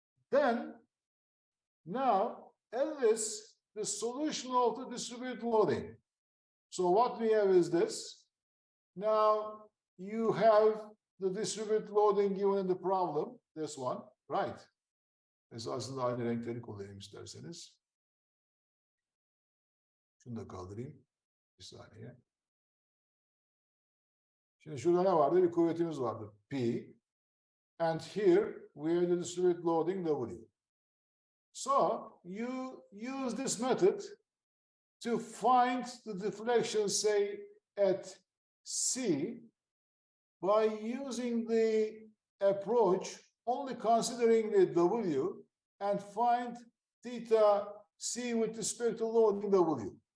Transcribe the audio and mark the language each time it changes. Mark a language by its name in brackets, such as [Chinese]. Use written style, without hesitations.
[English] Then, now, L is the solution of the distributed loading. So what we have is this. Now, you have the distributed loading given in the problem, this one, right? [Turkish] Esasında aynı renkleri kullanayım isterseniz. Şunu da kaldırayım. Bir saniye. Şimdi şurada ne vardı? Bir kuvvetimiz vardı. P. [English] And here we have the distributed loading W. So you use this method to find the deflection, say, at C by using the approach only considering the W and find theta C with respect to loading W.